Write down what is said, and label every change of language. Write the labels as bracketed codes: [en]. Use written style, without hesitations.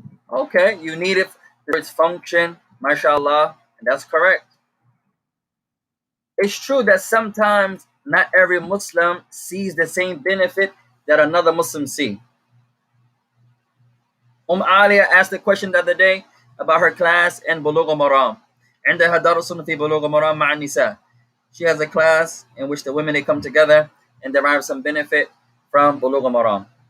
[en] Okay, you need it for its function, mashallah, and that's correct. It's true that sometimes not every Muslim sees the same benefit that another Muslim sees. Aliyah asked the question the other day. about her class in Bulugh al-Maram. [ar] عندها درس في بلوغ المرام مع النساء. [en] She has a class in which the women, they come together and derive some benefit from Bulugh al-Maram.